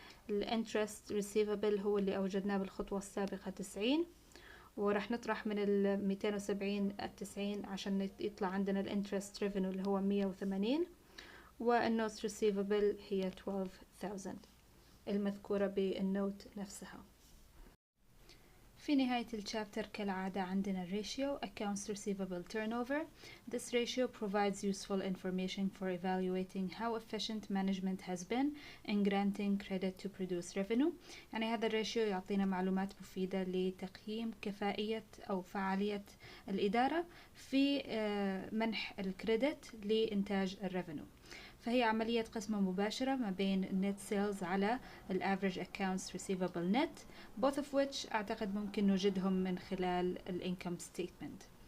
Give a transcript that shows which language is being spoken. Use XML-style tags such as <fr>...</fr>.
<ar>الانترست receivable هو اللي أوجدناه بالخطوة السابقة 90، وراح نطرح من 270 90 عشان يطلع عندنا الانترست ريفينيو اللي هو 180، والنوت receivable هي 12,000 المذكورة بالنوت نفسها. في نهاية الشابتر كالعادة عندنا ratio accounts receivable turnover.</ar> <en>This ratio provides useful information for evaluating how efficient management has been in granting credit to produce revenue.</en> <ar>يعني هذا الريشيو يعطينا معلومات مفيدة لتقييم كفائية أو فعالية الإدارة في منح الكريدت لإنتاج الريفينيو. فهي عملية قسمة مباشرة ما بين net sales على average accounts receivable net، both of which أعتقد ممكن نوجدهم من خلال income statement.</ar>